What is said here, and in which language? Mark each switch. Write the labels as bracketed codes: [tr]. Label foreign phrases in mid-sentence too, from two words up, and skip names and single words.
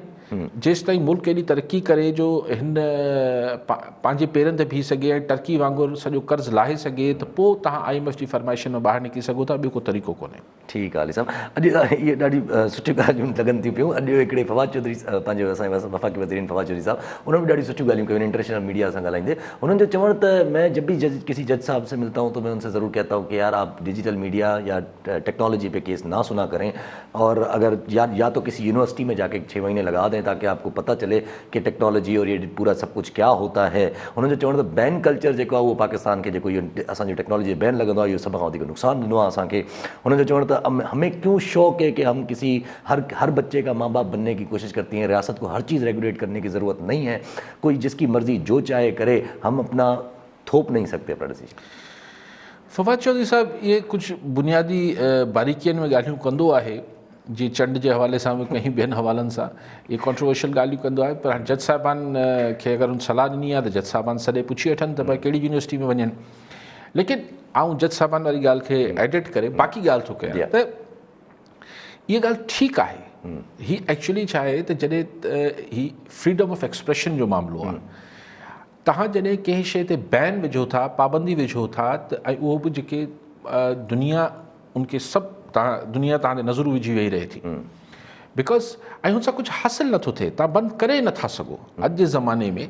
[sd] जेसि ताईं मुल्क एॾी तरक़ी करे जो हिन पंहिंजे पेरनि ते बीह सघे ऐं टर्की वांगुरु सॼो कर्ज़ लाहे सघे त पोइ तव्हां IMF जी फरमाइशनि में ॿाहिरि निकिरी सघो था, ॿियो को तरीक़ो कोन्हे। ठीकु आहे अली साहब। अॼु इहे ॾाढी सुठियूं ॻाल्हियूं लॻनि थियूं पियूं। अॼु हिकिड़े फवाद चौधरी पंहिंजे असांजे वफ़ाक़ी वज़ीर फवाद चौधरी साहब [ur] انہوں نے بھی [sd] ॾाढी सुठियूं ॻाल्हियूं कयूं [en] international media [sd] सां ॻाल्हाईंदे। [ur] انہوں نے [sd] जो चवण त [ur] میں جب بھی کسی جج صاحب سے ملتا ہوں تو میں ان سے ضرور کہتا ہوں کہ یار آپ [en] digital media [ur] یا ٹیکنالوجی پہ کیس نہ سنا کریں اور اگر یا تو کسی یونیورسٹی میں جا کے 6 مہینے لگا دیں تاکہ آپ کو پتا چلے کہ ٹیکنالوجی اور یہ پورا سب کچھ کیا ہوتا ہے. [sd] उन्होंने जो चवण त [en] ban culture [sd] जेको आहे उहो पाकिस्तान खे जेको इहो असांजी टेक्नोलॉजी बैन लॻंदो आहे इहो सभ खां वधीक नुक़सानु ॾिनो आहे असांखे। हुनजो चवण त [ur] ہمیں کیوں شوق ہے کہ ہم کسی ہر بچے کا ماں باپ بننے کی کوشش کرتی ہیں، ریاست کو ہر چیز ریگولیٹ کرنے کی ضرورت نہیں ہے، کوئی جس کی مرضی جو چاہے کرے، ہم اپنا تھوپ نہیں سکتے اپنا ڈسیژن. [sd] फवाद चौधरी साहब [ur] یہ کچھ بنیادی [sd] बारीकियुनि में ॻाल्हियूं कंदो आहे जी चंड जे हवाले सां कहीं ॿियनि हवालनि सां इहे कॉन्ट्रोवर्शियल ॻाल्हियूं कंदो आहे, पर जज साहिबान खे अगरि हुन सलाह ॾिनी आहे त जज साहिबान सॾे पुछी वठनि त भाई कहिड़ी यूनिवर्सिटी में वञनि। लेकिन आउं जज साहिबान वारी ॻाल्हि खे एडिट करे बाक़ी ॻाल्हि थो कयां त इहा ॻाल्हि ठीकु आहे। ही एक्चुअली छा आहे त जॾहिं ही [en] freedom of expression [sd] जो मामिलो आहे, तव्हां जॾहिं कंहिं शइ ते बैन विझो था, पाबंदी विझो था त ऐं उहो बि जेके दुनिया उनखे सभु दुनिया तव्हांजे नज़रूं विझी वेही रहे थी बिकॉज ऐं हुन सां कुझु हासिलु नथो थिए, तव्हां बंदि करे नथा सघो अॼु जे ज़माने में।